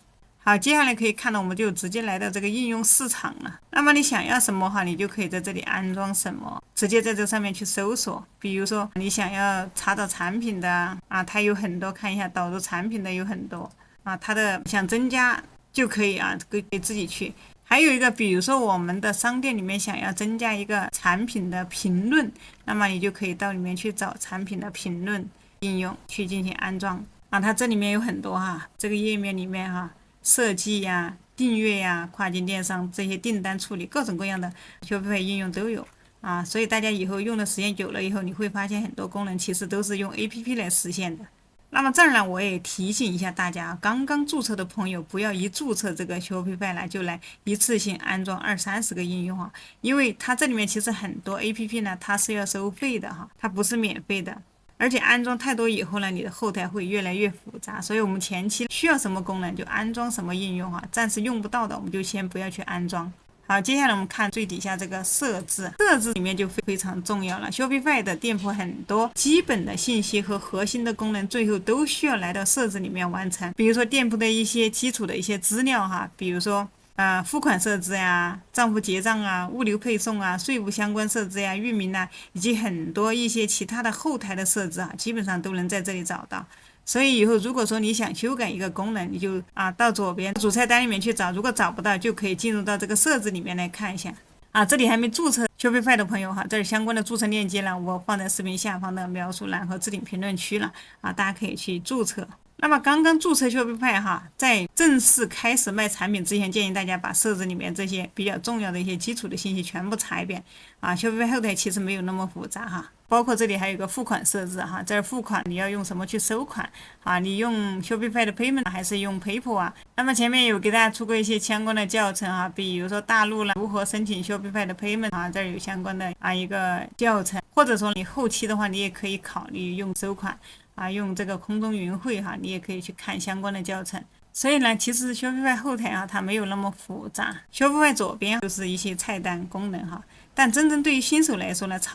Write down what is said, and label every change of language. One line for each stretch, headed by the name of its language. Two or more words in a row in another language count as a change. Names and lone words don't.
Chinese: 好，接下來可以看到我們就直接來到這個應用市場了。那麼你想要什麼哈，你就可以在這裡安裝什麼，直接在這上面去搜索。比如說你想要查找產品的它有很多，看一下導入產品的有很多它的想增加就可以可以自己去。還有一個，比如說我們的商店裡面想要增加一個產品的評論，那麼你就可以到裡面去找產品的評論應用去進行安裝它這裡面有很多這個頁面裡面設計呀、訂閱呀、跨境電商這些訂單處理各種各樣的 Shopify 應用都有所以大家以後用的時間久了以後，你會發現很多功能其實都是用 APP 來實現的。那麼這兒呢，我也提醒一下大家，剛剛注冊的朋友不要一注冊這個 Shopify 就來一次性安裝20-30個應用因為它這裡面其實很多 APP 呢，它是要收費的它不是免費的。而且安裝太多以後呢，你的後台会越來越複雜，所以我們前期需要什麼功能就安裝什麼應用暫時用不到的我們就先不要去安裝。好，接下來我們看最底下這個設置裡面就非常重要了。Shopify 的店鋪很多基本的信息和核心的功能，最後都需要來到設置裡面完成。比如說店鋪的一些基礎的一些資料比如說付款設置呀、賬戶結賬物流配送稅務相關設置域名以及很多一些其他的後台的設置基本上都能在這裡找到。所以以後如果說你想修改一個功能，你就到左邊主菜單裡面去找，如果找不到就可以進入到這個設置裡面來看一下這裡還沒注冊 Shopify 的朋友這裡相關的注冊鏈接呢，我放在視頻下方的描述欄和置頂評論區了大家可以去注冊。那麼剛剛注冊 Shopify 在正式開始賣產品之前，建議大家把設置裡面這些比較重要的一些基礎的信息全部查一遍Shopify 後台其實沒有那麼複雜包括這裡還有一個付款設置這兒付款你要用什麼去收款你用 Shopify 的 Payment 還是用 PayPal 那麼前面有給大家出過一些相關的教程比如說大陸如何申請 Shopify 的 Payment 這兒有相關的一個教程，或者說你後期的話你也可以考慮用收款用這個空中雲匯你也可以去看相關的教程。所以呢，其實 Shopify 後台它沒有那麼複雜。Shopify 左邊就是一些菜單功能但真正對於新手來說呢，